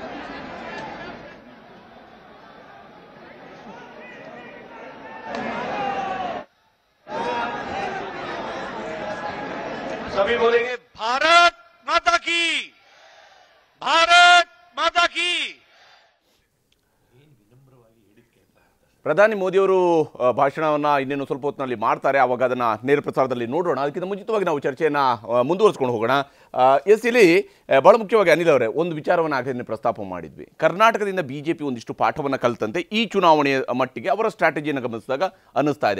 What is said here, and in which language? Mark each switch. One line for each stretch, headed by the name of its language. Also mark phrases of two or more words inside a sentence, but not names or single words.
Hindi: सभी बोलेंगे भारत माता की, भारत माता की।
Kannada: ಪ್ರಧಾನಿ ಮೋದಿಯವರು ಭಾಷಣವನ್ನು ಇನ್ನೇನು ಸ್ವಲ್ಪ ಹೊತ್ತಿನಲ್ಲಿ ಮಾಡ್ತಾರೆ, ಆವಾಗ ಅದನ್ನು ನೇರ ಪ್ರಸಾರದಲ್ಲಿ ನೋಡೋಣ. ಅದಕ್ಕಿಂತ ಮುಂಚಿತವಾಗಿ ನಾವು ಚರ್ಚೆಯನ್ನು ಮುಂದುವರಿಸ್ಕೊಂಡು ಹೋಗೋಣ. ಇಲ್ಲಿ ಬಹಳ ಮುಖ್ಯವಾಗಿ ಅನಿಲ್ ಅವರೇ, ಒಂದು ವಿಚಾರವನ್ನು ಆಗಲೇ ಪ್ರಸ್ತಾಪ ಮಾಡಿದ್ವಿ. ಕರ್ನಾಟಕದಿಂದ ಬಿಜೆಪಿ ಒಂದಿಷ್ಟು ಪಾಠವನ್ನು ಕಲಿತಂತೆ ಈ ಚುನಾವಣೆಯ ಮಟ್ಟಿಗೆ ಅವರ ಸ್ಟ್ರಾಟಜಿಯನ್ನು ಗಮನಿಸಿದಾಗ ಅನ್ನಿಸ್ತಾ ಇದೆ.